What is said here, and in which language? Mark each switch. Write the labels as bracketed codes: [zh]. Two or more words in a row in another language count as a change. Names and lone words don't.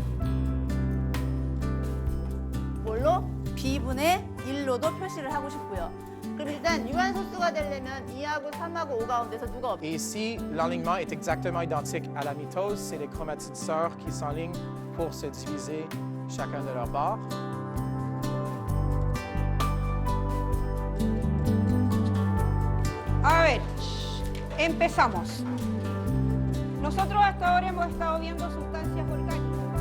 [ko] 뭘로? B분의 1로도 표시를 하고 싶고요. 그럼 일단 유한소수가 되려면 2하고 3하고 5 가운데서 누가 없... [fr] Et ici, l'alignement est exactement identique à la mitose. C'est les chromatines sœurs qui s'enlignent pour se diviser chacun de leurs bords. [es] A ver, empezamos. Nosotros hasta ahora hemos estado viendo sustancias orgánicas.